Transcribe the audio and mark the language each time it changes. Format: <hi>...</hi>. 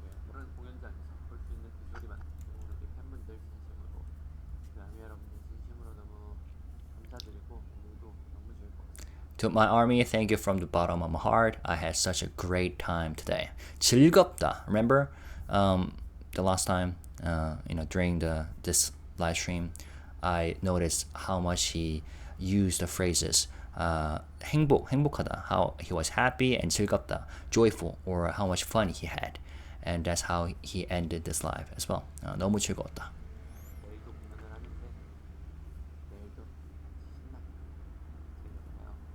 <ko>그런 공연장에서 볼 수 있는 그 소리만 우리 팬분들 진심으로 아미 여러분들 진심으로 너무 감사드리고 오늘도 너무 즐거웠어요.</ko> <en>To my army, thank you from the bottom of my heart. I had such a great time today.</en> <ko>즐겁다.</ko> <en>Remember the last time, during this live stream, I noticed how much he used the phrases 행복하다, how he was happy, and 즐겁다, joyful, or how much fun he had. And that's how he ended this live as well.</en> <ko>너무 즐거웠다. 내일도 공연을 하는데 내일도 신나게 즐거워요.</ko>